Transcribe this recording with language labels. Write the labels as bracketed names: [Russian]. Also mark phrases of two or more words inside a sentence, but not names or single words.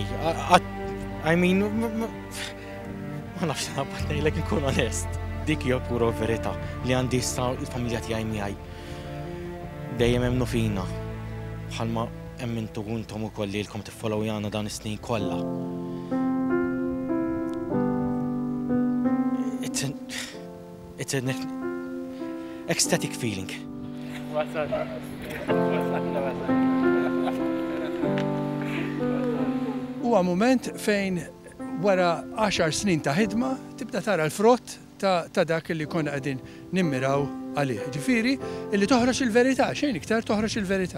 [English] I mean, [Maltese] ma nafx nabgħod ngħidlek inkun onest. Dik hija pura verità li għandi issa l-familja tiegħi miegħi. Dejjem hemm fina. Bħalma emmintu intom ukoll li lkom tiffollow jana dan is-snin kollha. [English] It's an ecstatic feeling. [Maltese] Huwa mument fejn wara 10 snin ta' ħidma tibda tara l-frott ta' dak li konna qegħdin nimmiraw għalih. Ġifieri illi toħroġ il-verità, xejn iktar toħroġ il-verità.